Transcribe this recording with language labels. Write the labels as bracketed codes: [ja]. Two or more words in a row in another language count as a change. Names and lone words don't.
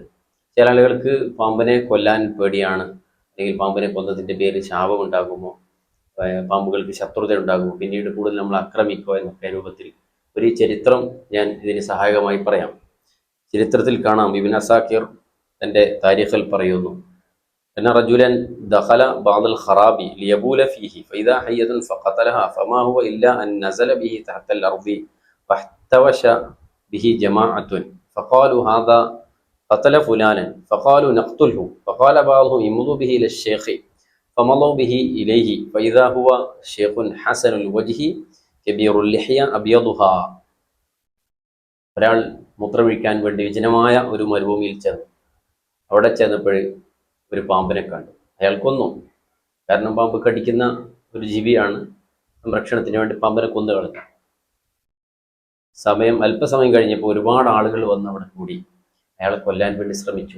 [ml] ചില ആളുകൾക്ക് പാമ്പിനെ കൊല്ലാൻ പേടിയാണ്, അല്ലെങ്കിൽ പാമ്പിനെ കൊന്നതിൻ്റെ പേരിൽ ശാപമുണ്ടാകുമോ, പാമ്പുകൾക്ക് ശത്രുത ഉണ്ടാകുമോ, പിന്നീട് കൂടുതൽ നമ്മൾ ആക്രമിക്കോ എന്നൊക്കെ രൂപത്തിൽ ഒരു ചരിത്രം ഞാൻ ഇതിന് സഹായകമായി പറയാം. ചരിത്രത്തിൽ കാണാം, ഇബ്നു അസാക്കിർ തൻ്റെ താരീഖിൽ പറയുന്നു, [ar] أن رجلا دخل بعض الخراب ليبول فيه فإذا حية فقتلها فما هو إلا أن نزل به تحت الأرض فاحتوش به جماعة فقالوا هذا قتل فلانا فقالوا نقتله فقال بعضهم امضوا به إلى الشيخ فمضوا به إليه فإذا هو شيخ حسن الوجه كبير اللحية أبيضها. [ml] ഒരാൾ മൂത്രമൊഴിക്കാൻ വേണ്ടി വിജനമായ ഒരു മരുഭൂമിയിൽ ചെന്നു. അവിടെ ചെന്നപ്പോൾ ഒരു പാമ്പിനെ കണ്ടു. അയാൾ കൊന്നു. കാരണം പാമ്പ് കടിക്കുന്ന ഒരു ജീവിയാണ്. സംരക്ഷണത്തിന് വേണ്ടി പാമ്പിനെ കൊന്നു കളഞ്ഞു. അല്പസമയം കഴിഞ്ഞപ്പോൾ ഒരുപാട് ആളുകൾ വന്ന് അവിടെ കൂടി അയാളെ കൊല്ലാൻ വേണ്ടി ശ്രമിച്ചു.